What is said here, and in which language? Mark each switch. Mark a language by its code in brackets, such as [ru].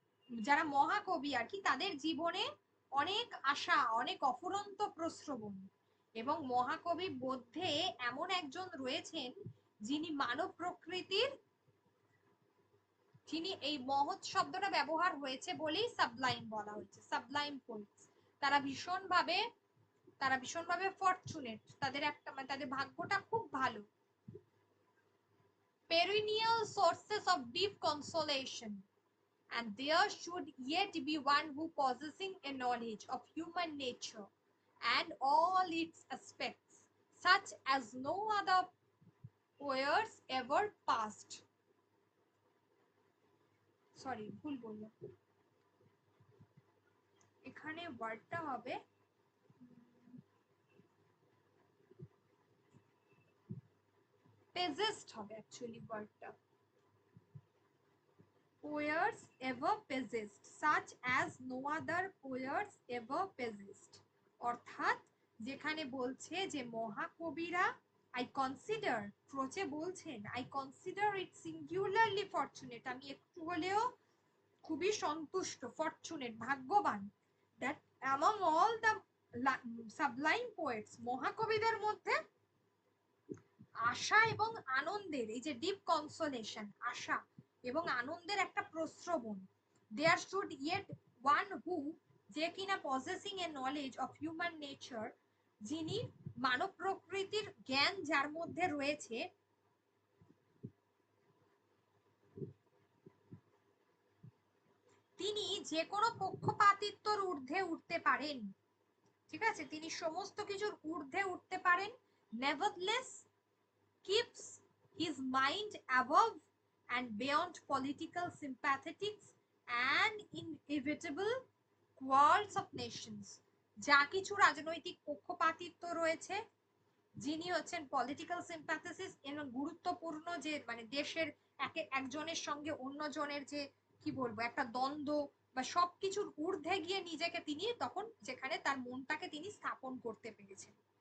[bn] যারা মহাকবি আর কি, তাদের জীবনে অনেক আশা, অনেক অফুরন্ত প্রশ্রবণ, এবং মহাকবি মধ্যে এমন একজন রয়েছেন যিনি মানব প্রকৃতির, যিনি এই মহৎ শব্দটা ব্যবহার হয়েছে বলেই সাবলাইম বলা হয়েছে, সাবলাইম পোয়েটস। তারা ভীষণভাবে তারা ভীষণভাবে ফরচুনেট, তাদের একটা মানে তাদের ভাগ্যটা খুব ভালো। [en] perennial sources of deep consolation, and there should yet be one who possessing a knowledge of human nature and all its aspects, such as no other poets ever passed. Sorry, [bn] ভুল বললাম, এখানে ওয়ার্ডটা হবে [en] possessed, [bn] হবে actually ওয়ার্ডটা [en] poets ever possessed, such as no other poets ever possessed। [bn] অর্থাৎ যেখানে বলছে যে মহাকবিরা, [en] I consider, [bn] ক্রোচে বলছেন [en] I consider it singularly fortunate, [bn] আমি একটু হলেও খুবই সন্তুষ্ট, ফরচুনেট ভাগ্যবান, [en] that among all the sublime poets, [bn] মহাকবিদের মধ্যে আশা এবং আনন্দের, এই যে ডিপ কনসোলেশন, আশা এবং আনন্দের একটা প্রস্রবণ, [en] there should yet one who, [bn] যে কিনা [en] possessing a knowledge of human nature, [bn] যিনি মানব প্রকৃতির জ্ঞান যার মধ্যে রয়েছে, তিনি যে কোনো পক্ষপাতিত্বর ঊর্ধ্বে উঠতে পারেন, ঠিক আছে, তিনি সমস্ত কিছুর ঊর্ধ্বে উঠতে পারেন। [en] Nevertheless keeps his mind above and beyond political sympathetics and inevitable quarrels of nations। [bn] যা কিছু রাজনৈতিক পক্ষপাতিত্ব রয়েছে, যিনি হচ্ছেন পলিটিক্যাল সিম্প্যাথিস এবং গুরুত্বপূর্ণ যে মানে দেশের একজনের সঙ্গে অন্যজনের যে কি বলবো একটা দ্বন্দ্ব বা সবকিছুর ঊর্ধ্বে গিয়ে নিজেকে তিনি তখন যেখানে তার মনটাকে তিনি স্থাপন করতে পেরেছেন।